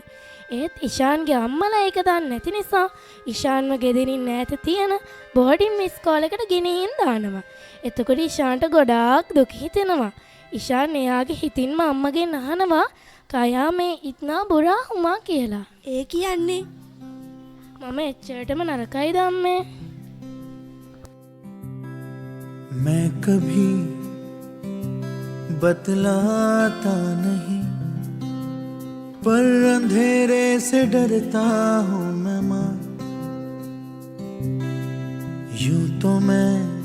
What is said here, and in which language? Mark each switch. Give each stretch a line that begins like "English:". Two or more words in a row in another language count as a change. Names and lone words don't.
Sinhala: ඒත් ඉෂාන්ගේ අම්මලා ඒක දන්නේ නැති නිසා ඉෂාන්ව ගෙදරින් ඈත තියෙන බෝඩින් ඉස්කෝලේකට ගෙනිහින් දානවා. එතකොට ඉෂාන්ට ගොඩාක් දුක හිතෙනවා. ඉෂාන් එයාගේ හිතින්ම අම්මගෙන් අහනවා
Hindi: क्या मैं इतना बुरा हूँ माँ
Sinhala: කියලා. ඒ කියන්නේ මම එච්චරටම නරකයිද අම්මේ?
Hindi: मैं कभी बतलाता नहीं पर अंधेरे से डरता हूँ मैं माँ यूं तो मैं